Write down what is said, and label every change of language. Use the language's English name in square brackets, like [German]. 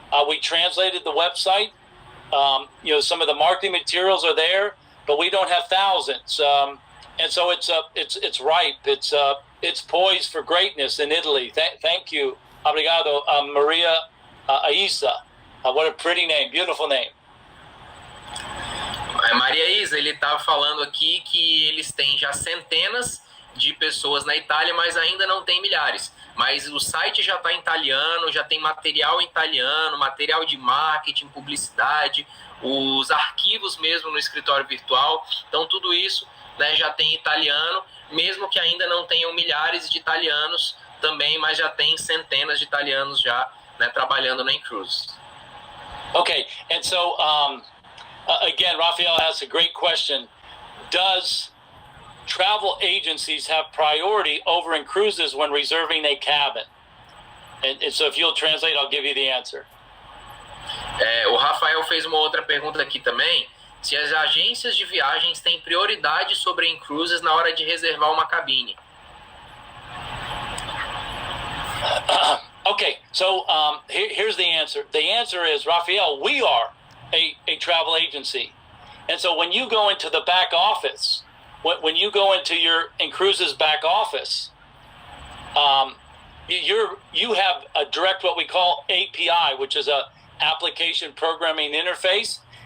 [English] We translated the website. Some of the marketing materials are there, but we don't have thousands. And so it's ripe. It's poised for greatness in Italy. Thank you. [Portuguese] Obrigado, Maria. [English] Aisa. What a pretty name, beautiful name. [Portuguese] Maria Isa, ele está falando aqui que eles têm já centenas de pessoas na Itália, mas ainda não tem milhares. Mas o site já está em italiano, já tem material em italiano, material de marketing, publicidade, os arquivos mesmo no escritório virtual. Então tudo isso, né, já tem italiano, mesmo que ainda não tenham milhares de italianos também, mas já tem centenas de italianos já, né, trabalhando na inCruises. [English] Okay, and so again, Raphael has a great question. Does travel agencies have priority over inCruises when reserving a cabin? And so if you'll translate, I'll give you the answer. [Portuguese] O Rafael fez uma outra pergunta aqui também, se as agências de viagens têm prioridade sobre inCruises na hora de reservar uma cabine. [English] Okay, so here's the answer. The answer is, Raphael, we are a travel agency. And so when you go into the back office, when you go into your inCruises back office, you have a direct, what we call API, which is a application programming interface.